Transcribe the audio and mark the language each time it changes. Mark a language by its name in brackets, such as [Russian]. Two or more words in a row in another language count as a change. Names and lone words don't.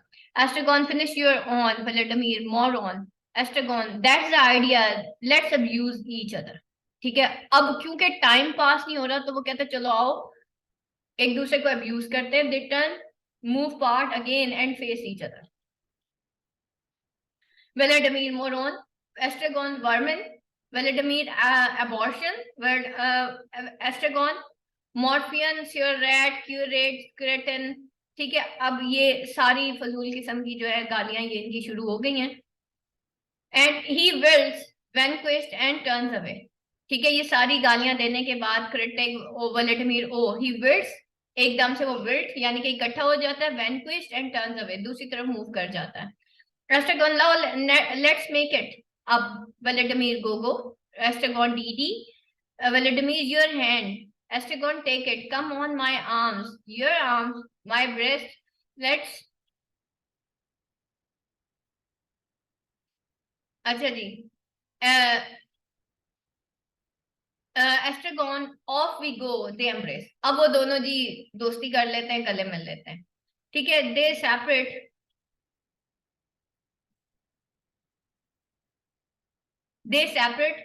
[English] Estragon finish your own, Vladimir more on. Estragon that's the idea, let's abuse each other. [Hindi] ठीक है, अब क्योंकि [English] time pass [Hindi] नहीं हो रहा तो वो कहते चलो आओ एक दूसरे को अब्यूज करते हैं। [English] They turn move part again and face each other. Vladimir Moron, Estragon Vermin, Vladimir Abortion, Estragon Morphian, Surrat, Curate, Cretin। [Hindi] ठीक है, अब ये सारी फजूल किस्म की जो है गालियां ये इनकी शुरू हो गई हैं। [English] And he wills vanquist and turns away. [Hindi] ठीक है, ये सारी गालियां देने के बाद क्रिटिक ओ व्लादिमीर ओ [English] he wills, [Hindi] एकदम से वो विल्ट यानी कि इकट्ठा हो जाता है, [English] vanquist and turns away [Hindi] दूसरी तरफ मूव कर जाता है। [English] Estragon, now let's make it. Up, Vladimir, go. Estragon, DD. Vladimir, your hand. Estragon, take it. Come on, my arms. Your arms, my breast. Let's. [Hindi] अच्छा जी। [English] Estragon off we go, they embrace. [Hindi] अब वो दोनों जी दोस्ती कर लेते हैं, गले मिल लेते हैं। ठीक है, [English] they separate, they separate.